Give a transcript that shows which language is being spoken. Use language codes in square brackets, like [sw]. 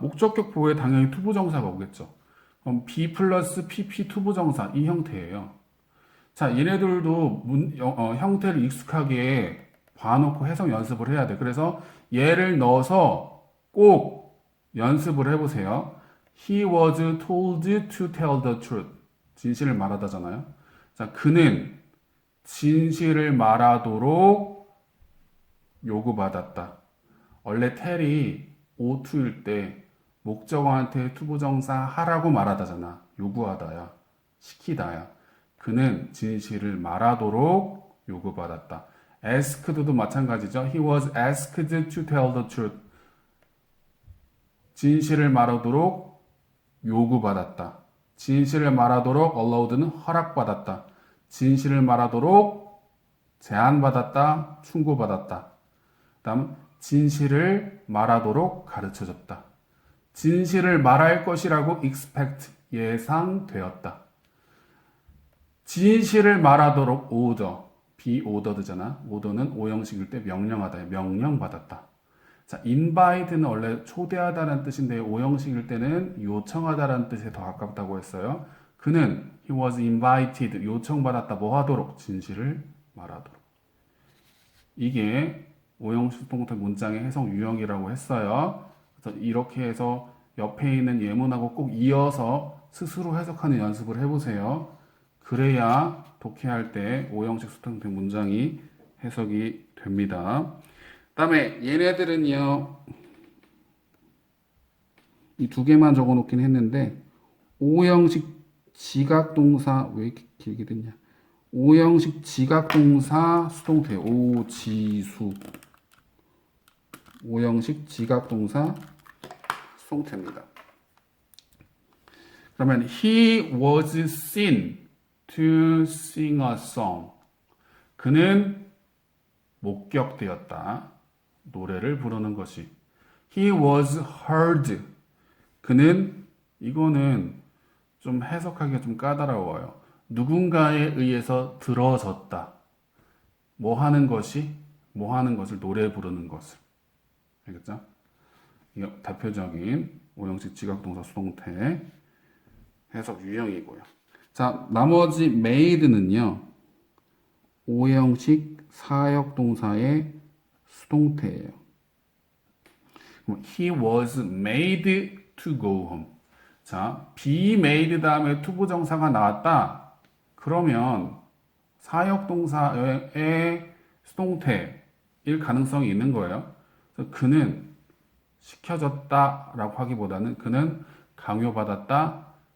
[ko] 목적격 보호에 당연히 투부정사가 오겠죠. 그럼 B 플러스 PP 투부정사 이 형태예요. 자, 얘네들도 형태를 익숙하게 봐놓고 해석 연습을 해야 돼. 그래서 얘를 넣어서 꼭 연습을 해보세요. [en] He was told to tell the truth. [ko] 진실을 말하다잖아요. 자, 그는 진실을 말하도록 요구받았다. 원래 tell이 O2일 때 목적어한테 투부정사 하라고 말하다잖아. 요구하다야. 시키다야. 그는 진실을 말하도록 요구받았다. asked도 마찬가지죠. [en] He was asked to tell the truth. [ko] 진실을 말하도록 요구받았다. 진실을 말하도록 allowed는 허락받았다. 진실을 말하도록 제안받았다. 충고받았다. 다음 진실을 말하도록 가르쳐줬다. 진실을 말할 것이라고 expect 예상되었다. 진실을 말하도록 order be ordered잖아. order는 오형식일 때 명령하다. 명령받았다. 자, invite는 원래 초대하다라는 뜻인데 오형식일 때는 요청하다라는 뜻에 더 가깝다고 했어요. 그는 [en] he was invited [ko] 요청받았다. 뭐 하도록? 진실을 말하도록. 이게 오형식 동태 문장의 해석 유형이라고 했어요. 그래서 이렇게 해서 옆에 있는 예문하고 꼭 이어서 스스로 해석하는 연습을 해보세요. 그래야 독해할 때 오형식 수동태 문장이 해석이 됩니다. 그다음에 얘네들은요. 이 두 개만 적어 놓긴 했는데 오형식 지각동사 왜 이렇게 길게 됐냐? 오형식 지각동사 수동태 오지수 오형식 지각동사 수동태입니다. 그러면 [en] he was seen to sing a song. [ko] 그는 목격되었다. 노래를 부르는 것이. [en] He was heard. [ko] 그는 이거는 좀 해석하기가 좀 까다로워요. 누군가에 의해서 들어졌다. 뭐 하는 것이? 뭐 하는 것을 노래 부르는 것을. 알겠죠? 이게 대표적인 오형식 지각동사 수동태 해석 유형이고요. 자, 나머지 made는요. 오형식 사역동사의 수동태예요. 그럼 [en] he was made to go home. [ko] 자, be made 다음에 to 부정사가 나왔다. 그러면 사역동사의 수동태일 가능성이 있는 거예요. 그래서 그는 시켜졌다라고 하기보다는 그는 강요받았다.